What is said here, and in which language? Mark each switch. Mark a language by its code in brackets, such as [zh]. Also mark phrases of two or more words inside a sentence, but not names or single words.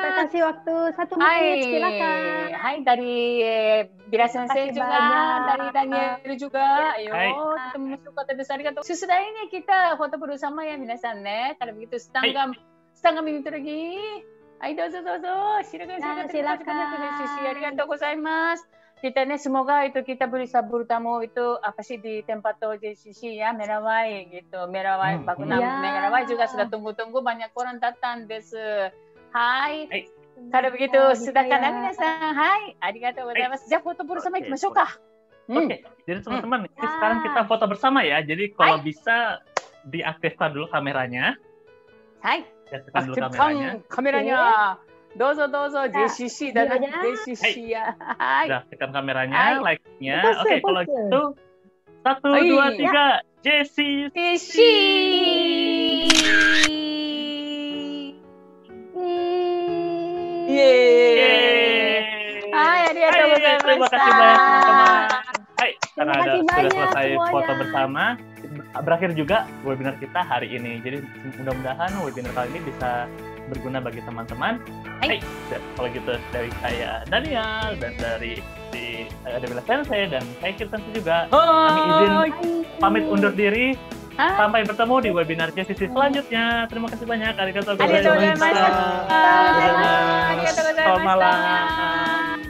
[id] Kita kasih waktu 1 menit, silakan. Hai dari Bira Sensei juga, dari Daniel juga. Ayo, kita masuk kota besar kan. Sesudah ini kita foto bersama ya [ja] 皆さんね. [id] Kalau begitu setengah menit lagi. Ayo dozo, silakan. [ja] ありがとうございます. [id] Kita nih semoga itu kita bisa bertemu itu apa sih di tempat JCC ya, Merawai gitu. Merawai bangunan Merawai juga sudah tunggu-tunggu, banyak orang datang desu. Hai. Kalau begitu sudah kan minasan. [ja] はい、ありがとうございます. [id] Jadi foto bersama [ja] 行きましょうか. [id] Oke, jadi teman-teman, sekarang kita foto bersama ya. Jadi kalau bisa diaktifkan dulu kameranya. Hai. Aktifkan kameranya. Dozo, JCC dan JCC ya. Sudah, tekan kameranya, like-nya. Oke, kalau gitu 1, 2, 3, JCC. Yeay. [ja] Hai, ありがとうございます. [id] Terima kasih banyak teman-teman. Hai, karena sudah selesai foto bersama, berakhir juga webinar kita hari ini. Jadi mudah-mudahan webinar kali ini bisa berguna bagi teman-teman. Hai, kalau gitu dari saya Daniel dan dari Bira Sensei dan saya Sensei juga. Kami izin pamit undur diri. Sampai bertemu di webinar JCC selanjutnya. Terima kasih banyak. [ja] ありがとうございます. ありがとうございます. [id] Selamat malam.